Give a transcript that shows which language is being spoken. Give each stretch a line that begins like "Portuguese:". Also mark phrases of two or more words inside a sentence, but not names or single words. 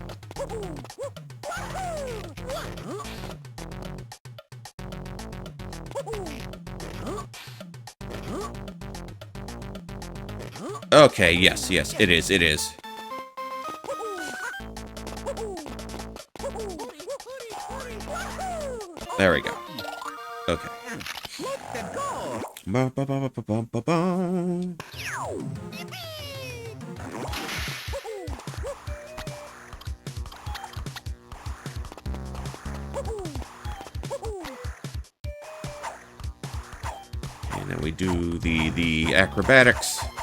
English: Okay, yes, it is. There we go. Okay. Ba-ba-ba-ba-ba-ba-ba. And then we do the acrobatics.